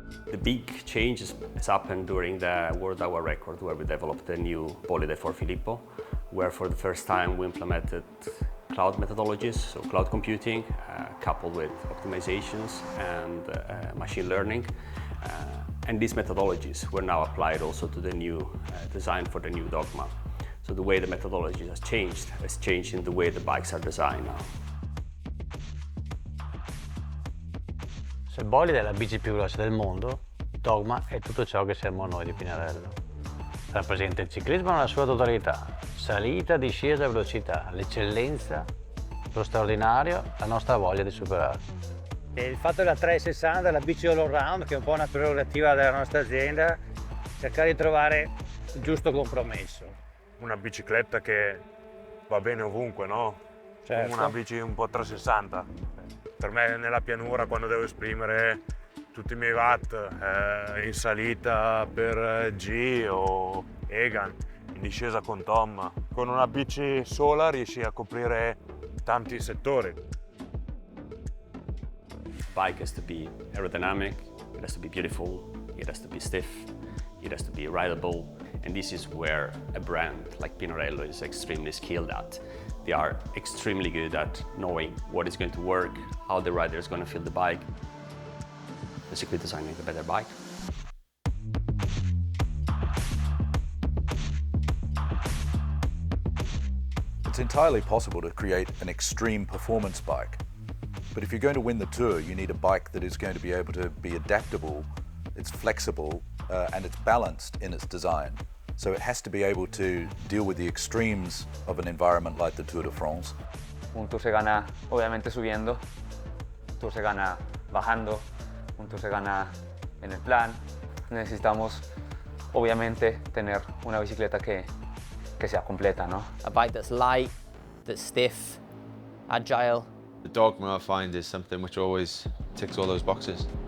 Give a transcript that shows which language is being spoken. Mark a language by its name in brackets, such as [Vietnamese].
[English] The big change has happened during the World Hour Record, where we developed the new Polide for Filippo, where for the first time we implemented cloud methodologies, so cloud computing, coupled with optimizations and machine learning. And these methodologies were now applied also to the new design for the new Dogma. So the way the methodology has changed in the way the bikes are designed now. [Italian] Se il bolide è la bici più veloce del mondo, Dogma è tutto ciò che siamo noi di Pinarello. Rappresenta il ciclismo nella sua totalità, salita, discesa, velocità, l'eccellenza, lo straordinario, la nostra voglia di superare. E il fatto della 360, la bici all around, che è un po' una prerogativa della nostra azienda, cercare di trovare il giusto compromesso. Una bicicletta che va bene ovunque, no? Certo. Una bici un po' 360. Per me nella pianura, quando devo esprimere tutti i miei watt in salita per G o Egan, in discesa con Tom. Con una bici sola riesci a coprire tanti settori. [English] Bike has to be aerodynamic, it has to be beautiful, it has to be stiff, it has to be rideable, and this is where a brand like Pinarello is extremely skilled at. They are extremely good at knowing what is going to work, how the rider is going to feel the bike, basically designing a better bike. It's entirely possible to create an extreme performance bike. But if you're going to win the Tour, you need a bike that is going to be able to be adaptable, it's flexible, and it's balanced in its design. So it has to be able to deal with the extremes of an environment like the Tour de France. [Spanish] Un tour se gana obviamente subiendo, un tour se gana bajando, un tour se gana en el plan. Necesitamos obviamente tener una bicicleta que sea completa, ¿no? [English] A bike that's light, that's stiff, agile. The Dogma I find is something which always ticks all those boxes.